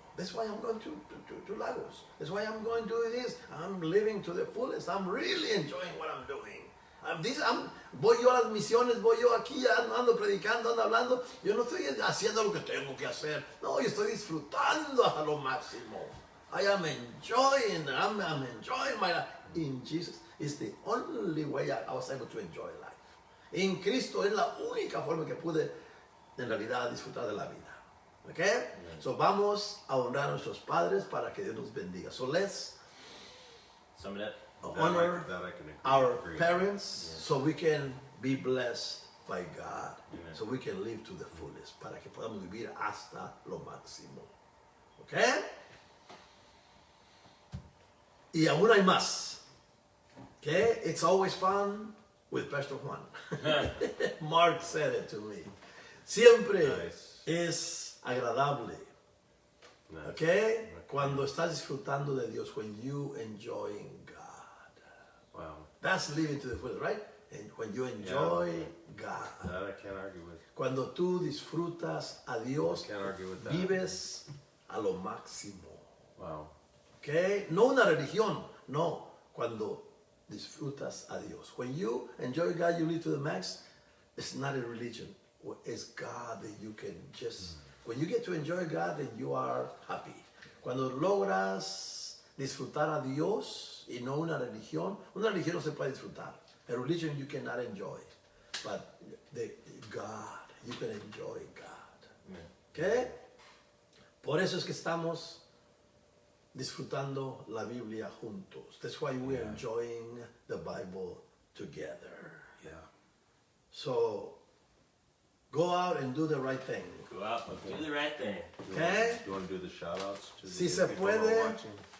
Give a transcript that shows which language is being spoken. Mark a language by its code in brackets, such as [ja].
[en] That's why I'm going to Lagos. That's why I'm going to do this. I'm living to the fullest. I'm really enjoying what I'm doing. [es] Voy yo a las misiones, voy yo aquí, ando predicando, ando hablando. Yo no estoy haciendo lo que tengo que hacer. No, yo estoy disfrutando hasta lo máximo. [en] I am enjoying my life. In Jesus is the only way I was able to enjoy life. [es] En Cristo es la única forma que pude en realidad disfrutar de la vida. Okay? So vamos a honrar a nuestros padres para que Dios nos bendiga. [en] So let's honor our parents so we can be blessed by God. Amen. So we can live to the fullest. [es] Para que podamos vivir hasta lo máximo. [en] Okay? [es] Y aún hay más. Okay? [en] It's always fun with Pastor Juan. Mark said it to me. [es] Siempre es agradable. [en] Nice. [es] Okay? Cuando estás disfrutando de Dios, [en] when you enjoying God. Wow. That's living to the fullest, right? And when you enjoy God. That I can't argue with. [es] Cuando tú disfrutas a Dios, [en] I can't argue with that. [es] vives a lo máximo. [en] Wow. [es] Okay? No una religión, no. Cuando disfrutas a Dios. [en] When you enjoy God, you live to the max, it's not a religion. It's God that you can just... When you get to enjoy God, then you are happy. [es] Cuando logras disfrutar a Dios y no una religión no se puede disfrutar. [en] A religion you cannot enjoy. But God, you can enjoy God. Okay? [es] Por eso es que estamos disfrutando la Biblia juntos. [en] That's why we're enjoying the Bible together. Yeah. So, go out and do the right thing. Go out and do the right thing. Okay? You want to do the shout-outs to [es] Si [en] the [es] se [en] people who are [es] puede. [en] watching?